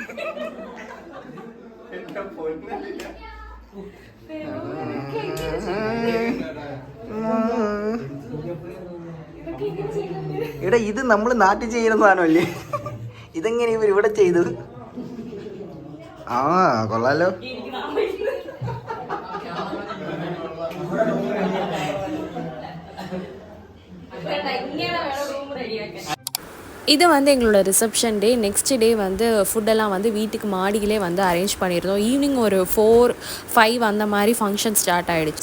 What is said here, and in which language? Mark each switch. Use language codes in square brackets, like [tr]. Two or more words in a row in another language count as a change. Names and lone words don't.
[ml] എടാ ഇത് നമ്മള് നാട്ടിൽ ചെയ്യുന്ന സാധനമല്ലേ, ഇതെങ്ങനെ ഇവർ ഇവിടെ ചെയ്തത്? ആ കൊള്ളാലോ. [ta] இது வந்து எங்களோட [en] reception day. next day [ta] வந்து ஃபுட்டெல்லாம் வந்து வீட்டுக்கு மாடியிலே வந்து அரேஞ்ச் பண்ணியிருந்தோம். ஈவினிங் ஒரு 4-5 அந்த மாதிரி [en] function start [ta] ஆகிடுச்சு.